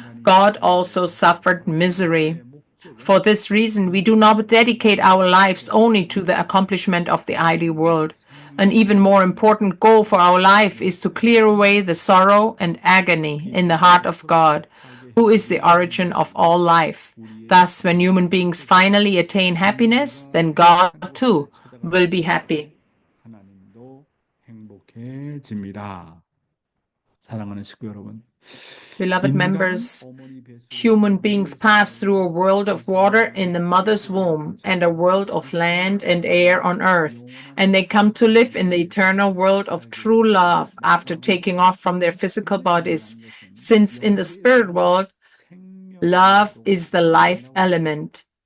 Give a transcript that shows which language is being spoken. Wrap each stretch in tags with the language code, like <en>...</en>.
<en>God also suffered misery. For this reason, we do not dedicate our lives only to the accomplishment of the ideal world. An even more important goal for our life is to clear away the sorrow and agony in the heart of God, who is the origin of all life. Thus, when human beings finally attain happiness, then God too will be happy.</en> <ko>하나님도 행복해집니다. 사랑하는 식구 여러분,</ko> <en>Beloved members, human beings pass through a world of water in the mother's womb and a world of land and air on earth, and they come to live in the eternal world of true love after taking off from their physical bodies, since in the spirit world, love is the life element.</en>